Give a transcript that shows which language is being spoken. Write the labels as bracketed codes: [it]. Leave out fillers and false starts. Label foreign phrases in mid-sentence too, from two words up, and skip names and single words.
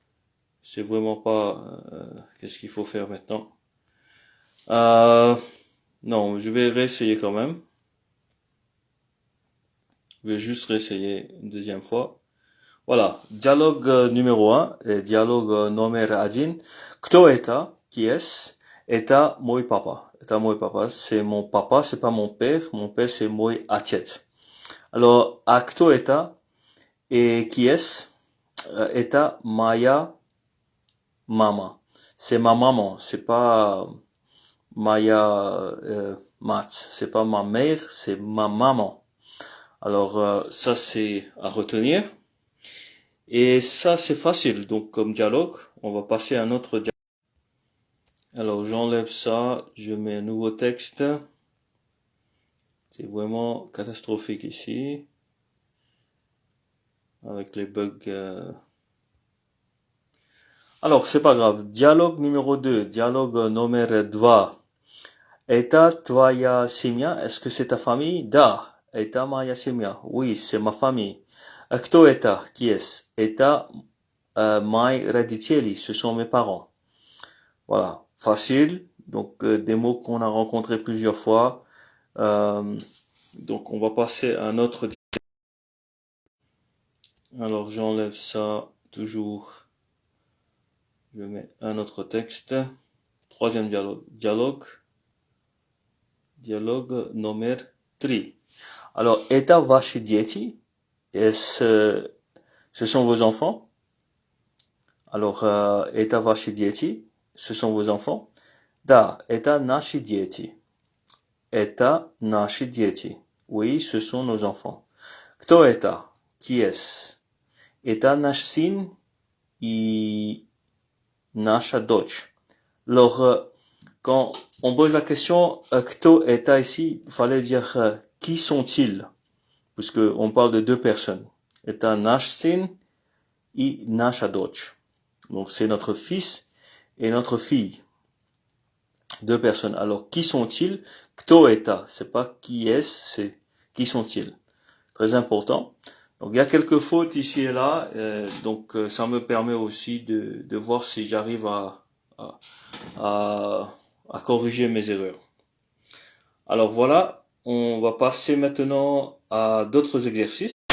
[fr] Je sais vraiment pas qu'est-ce qu'il faut faire maintenant. Euh, non, je vais réessayer quand même. Je vais juste réessayer une deuxième fois. Voilà, dialogue numéro un, dialogue [ru] номер один. Кто это? [fr] Qui est-ce? [ru] Это мой папа. Это мой папа. [fr] C'est mon papa, c'est pas mon père. Mon père, c'est [ru] мой отец. [fr] Alors, [ru] а кто это? [fr] Et qui est-ce? [ru] Это моя мама. [fr] C'est ma maman. C'est pas Maya Mat. C'est pas ma mère, c'est ma maman. Alors, ça, c'est à retenir. Et ça, c'est facile. Donc, comme dialogue, on va passer à un autre dialogue. Alors, j'enlève ça, je mets un nouveau texte. C'est vraiment catastrophique ici. Avec les bugs. Alors, c'est pas grave. Dialogue numéro 2. Dialogue numéro 2. [ru] Это твоя семья? [fr] Est-ce que c'est ta famille? [ru] Да. Это моя семья. [fr] Oui, c'est ma famille. [ru] Кто это? [fr] Qui est-ce? [ru] Это мои родители. [fr] Ce sont mes parents. Voilà. Facile. Donc, des mots qu'on a rencontrés plusieurs fois. Donc, on va passer à un autre. Alors, j'enlève ça toujours. Je mets un autre texte. Troisième dialogue. Dialogue numéro 3. Alors, [ru] это ваши дети? [fr] Est-ce, ce sont vos enfants? Alors, [ru] это ваши дети? [fr] Ce sont vos enfants? [ru] Да, это наши дети. Это наши дети. [fr] Oui, ce sont nos enfants. [ru] Кто это? [fr] Qui est-ce? [ru] Это наш сын и наша дочь. [fr] Alors, quand on pose la question [ru] кто это [fr] ici, il fallait dire qui sont-ils? Puisque on parle de deux personnes. [ru] Это наш сын и наша дочь. [fr] Donc c'est notre fils et notre fille. Deux personnes. Alors qui sont-ils? [ru] Кто это? [fr] C'est pas qui est-ce, c'est qui sont-ils? Très important. Donc il y a quelques fautes ici et là, donc ça me permet aussi de voir si j'arrive à corriger mes erreurs. Alors voilà, on va passer maintenant à d'autres exercices.